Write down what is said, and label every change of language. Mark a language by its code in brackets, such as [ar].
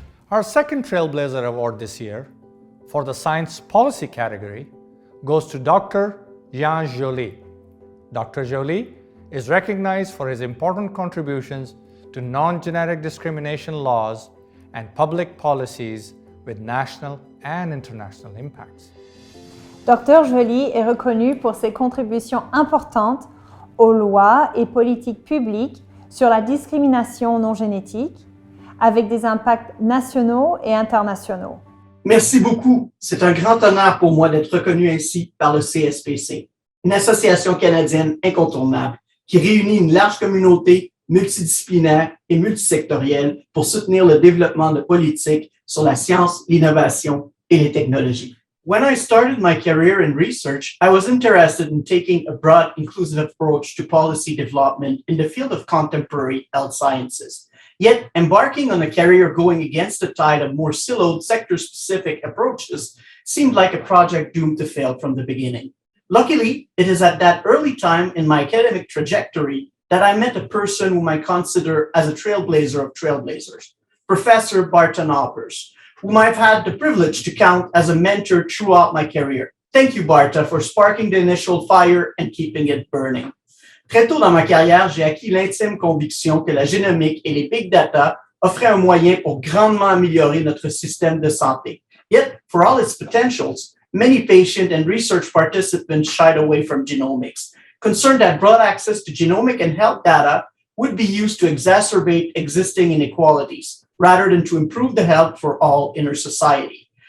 [en] Our second Trailblazer Award this year for the Science Policy category goes to Dr. Jean Joly. Dr. Joly is recognized for his important contributions to non-genetic discrimination laws and public policies with national and international impacts. [fr] Dr. Joly est reconnu pour ses contributions importantes aux lois et politiques publiques sur la discrimination non génétique, avec des impacts nationaux et internationaux. Merci beaucoup. C'est un grand honneur pour moi d'être reconnu ainsi par le CSPC, une association canadienne incontournable qui réunit une large communauté multidisciplinaire et multisectorielle pour soutenir le développement de politiques sur la science, l'innovation et les technologies. [en] When I started my career in research, I was interested in taking a broad, inclusive approach to policy development in the field of contemporary health sciences. Yet, embarking on a career going against the tide of more siloed, sector-specific approaches seemed like a project doomed to fail from the beginning. Luckily, it is at that early time in my academic trajectory that I met a person whom I consider as a trailblazer of trailblazers, Professor Barton Hoppers, whom I've had the privilege to count as a mentor throughout my career. Thank you, Barta, for sparking the initial fire and keeping it burning. [fr] Très tôt dans ma carrière, j'ai acquis l'intime conviction que la génomique et les big data offraient un moyen pour grandement améliorer notre système de santé. [en] Yet, for all its potentials, many patient and research participants shied away from genomics, concerned that broad access to genomic and health data would be used to exacerbate existing inequalities, rather than to improve the health for all in our society.